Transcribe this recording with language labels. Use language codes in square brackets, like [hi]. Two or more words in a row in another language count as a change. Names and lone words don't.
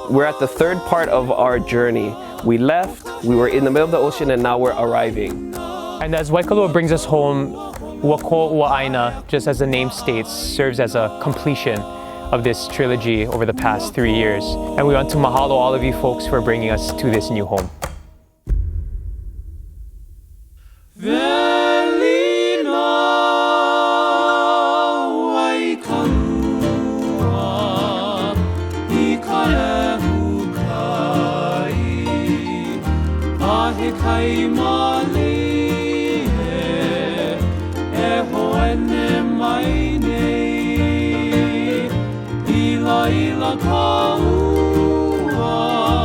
[en] We're at the third part of our journey. We left, we were in the middle of the ocean, and now we're arriving. And as Waikalua brings us home, ʻAʻina, just as the name states, serves as a completion of this trilogy over the past 3 years. And we want to mahalo all of you folks for bringing us to this new home. [haw] Welina Waikalua, ʻehu kai, kahakai mālie, hoene mai nei, laila kāua.